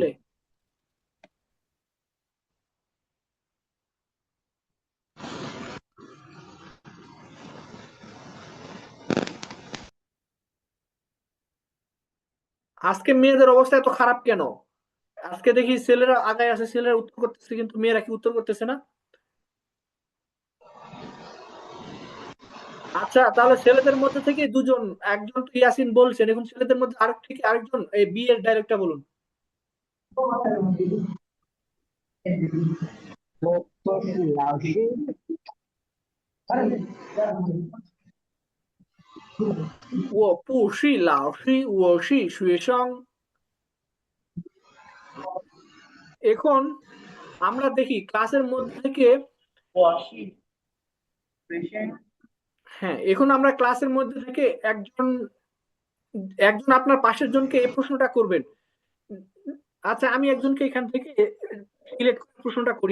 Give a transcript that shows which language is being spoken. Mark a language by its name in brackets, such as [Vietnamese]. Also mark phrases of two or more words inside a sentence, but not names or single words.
[Bangla] বলে। আজকে মেয়েদের অবস্থা এত খারাপ কেন? আজকে দেখি ছেলেরা আগায় আছে, ছেলেরা উত্তর করতেছে কিন্তু মেয়েরা কি উত্তর করতেছে না? আচ্ছা, তাহলে ছেলেদের মধ্যে থেকে দুজন, একজন তো ইয়াসিন বলছেন, এখন ছেলেদের মধ্যে আরেকজন এই বি এর ডায়লগটা বলুন। [Chinese] 我不是老师。我不是老师，我是学生。 [Bangla] এখন আমরা দেখি ক্লাসের মধ্যে থেকে, হ্যাঁ এখন আমরা ক্লাসের মধ্যে থেকে একজন একজন আপনার পাশের জনকে এই প্রশ্নটা করবেন। আচ্ছা, আমি একজনকে এখান থেকে সিলেক্ট করে প্রশ্নটা করি।